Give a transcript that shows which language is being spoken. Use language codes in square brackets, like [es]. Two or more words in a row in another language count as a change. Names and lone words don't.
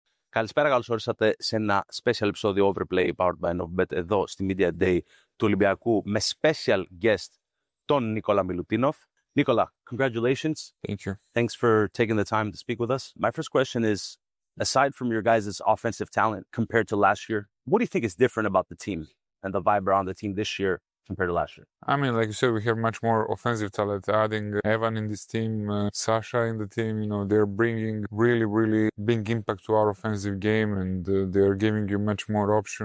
[el] Καλησπέρα, καλώς ορίσατε σε ένα special επεισόδιο OVERPLAY powered by novibet εδώ στη Media Day του Ολυμπιακού με [en] special guest [el] τον Νικόλα Μιλουτίνοφ. Νίκολα, [en] congratulations. Thank you. Thanks for taking the time to speak with us. My first question is, aside from your guys' offensive talent compared to last year, what do you think is different about the team and the vibe around the team this year compared to last year? I mean, like you said, we have much more offensive talent. Adding Evan in this team, Sasha in the team, they're bringing really big impact to our offensive game, and they're giving you much more options.